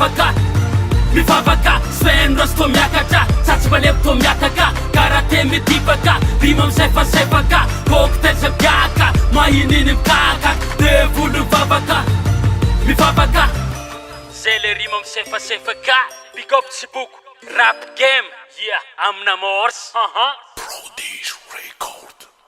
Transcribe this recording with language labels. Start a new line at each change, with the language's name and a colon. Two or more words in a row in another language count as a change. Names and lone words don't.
Malagasy: mivavaka sven rosto miakatra tsatsy malemy to miataka karate midipaka rima misefasefaka cocktail samkiaka mahininy mikaka devolo mivavaka zay le rima misefasefaka
English: big up
Malagasy: tsiboko
English: rap game
Malagasy: amina morse Prodigy Record.